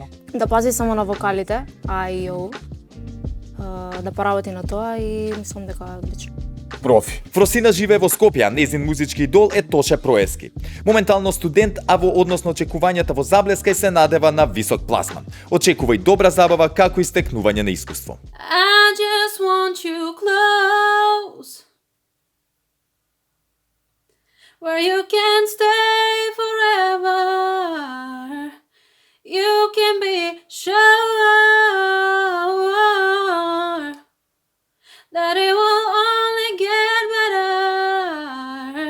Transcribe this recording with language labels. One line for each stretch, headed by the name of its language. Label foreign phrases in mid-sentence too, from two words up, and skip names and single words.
Macedonian: Да пази само на вокалите, а и оу. Да поработи на тоа и мислам дека е одлично. Профи. Фросина живее во Скопје, а незин музички идол е Тоше Проески. Моментално студент, а во однос на очекувањата во Заблеска и се надева на висок пласман. Очекува и добра забава како и стекнување на искуство.
English: I just want you close, where you can stay forever. You can be sure that it will only get better.